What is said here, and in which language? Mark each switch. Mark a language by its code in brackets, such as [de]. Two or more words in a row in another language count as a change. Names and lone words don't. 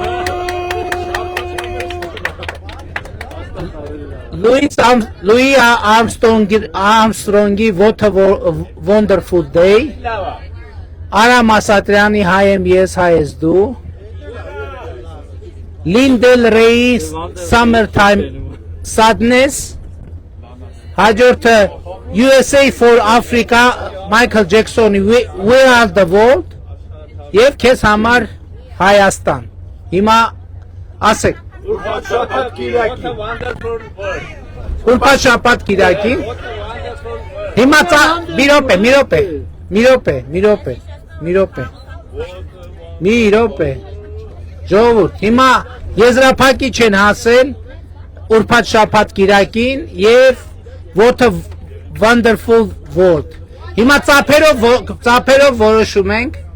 [hy] Լուի Արմստրոնգի What a Wonderful Day, Արամ Ասատրյանի Հայ եմ ես, հայ ես դու, Լինդել Ռեյի Summertime Sadness, հաջորդը USA for Africa, Michael Jackson, Where Are the World, եւ քեզ համար Հայաստան։ Հիմա ասեք։ Ուրբաթ շաբաթ կիրակի։ Հիմա մի րոպե։ Ժողովուրդ, հիմա եզրափակի չեն հասել ուրբաթ շաբաթ կիրակին եւ What a Wonderful World։ Հիմա ծափերով որոշում ենք,